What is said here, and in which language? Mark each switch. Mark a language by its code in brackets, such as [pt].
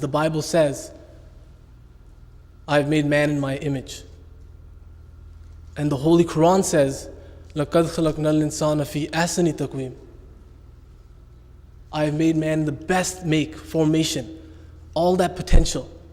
[en] The Bible says, I have made man in my image. [ar] And the Holy Quran says, لَقَدْ خَلَقْنَا الْإِنسَانَ فِي أَحْسَنِ تَقْوِيمٍ. [en] I have made man in the best formation, all that potential.